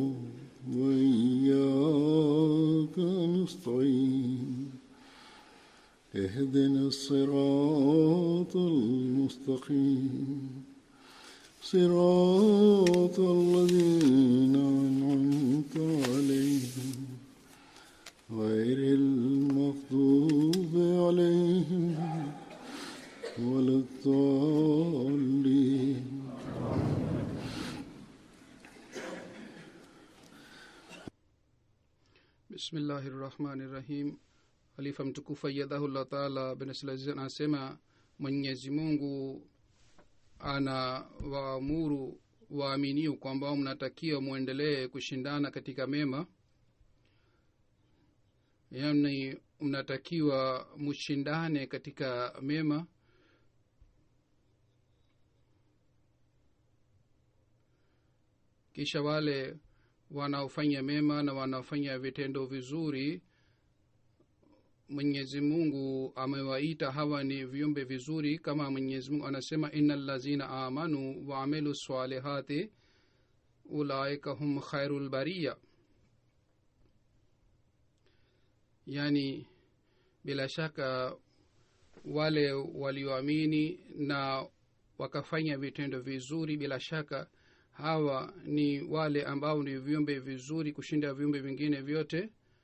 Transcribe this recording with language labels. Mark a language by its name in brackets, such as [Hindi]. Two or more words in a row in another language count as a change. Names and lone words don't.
[Arabic] وإياك نستعين اهدنا الصراط المستقيم صراط الذين أنعمت عليهم غير المغضوب عليهم ولا الضالين. Bismillahirrahmanirrahim. [Swahili] Khalifa mtukufu [Arabic] أيده الله تعالى [Swahili] bin Aziz anasema Mwenyezi Mungu anawaamuru waaminio kwamba mnatakiwa muendelee kushindana katika mema, yaani mnatakiwa mushindane katika mema. Kisha wale wanaofanya mema na wanaofanya vitendo vizuri, Mwenyezi Mungu amewaita hawa ni viumbe vizuri, kama Mwenyezi Mungu anasema [Arabic] إن الذين آمنوا وعملوا الصالحات أولئك هم خير البرية. [Swahili] Yani bila shaka wale walioamini na wakafanya vitendo vizuri, bila shaka hawa ni wale ambao ni viumbe vizuri kushinda viumbe vingine vyote.